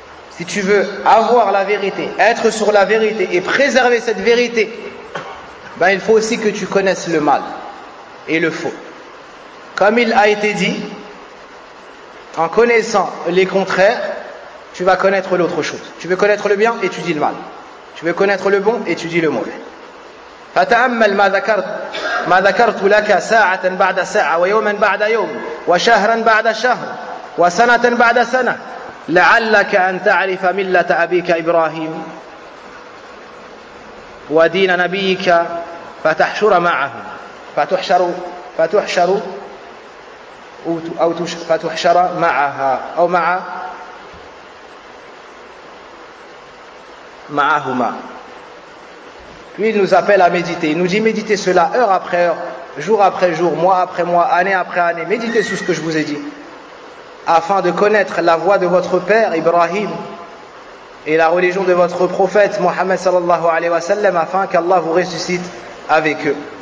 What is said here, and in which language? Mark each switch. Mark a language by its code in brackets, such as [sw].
[fr] Si tu veux avoir la vérité, être sur la vérité et préserver cette vérité, ben il faut aussi que tu connaisses le mal et le faux. Comme il a été dit, en connaissant les contraires, tu vas connaître l'autre chose. Tu veux connaître le bien, étudie le mal. Tu veux connaître le bon, étudie le mauvais. [ar] فَتَأَمَّلْ مَا ذَكَرْتُ لَكَ سَاعَةً بَعْدَ سَاعَةً وَيَوْمًا بَعْدَ يَوْمٍ وَشَهْرًا بَعْدَ شَهْرٍ وَسَنَةً بَعْدَ سَنَةٍ لَعَلَّكَ أَنْ تَعْرِفَ مِلَّةَ أَبِيكَ إِبْرَاهِيمَ ودين نبيك فتحشر معهم فتحشر أو فتحشر معها أو معهما. [fr] Puis il nous appelle à méditer. Il nous dit méditez cela heure après heure, jour après jour, mois après mois, année après année. Méditez sur ce que je vous ai dit, afin de connaître la voie de votre père Ibrahim et la religion de votre prophète Mohammed sallallahu alayhi wa sallam, afin qu'Allah vous ressuscite avec eux.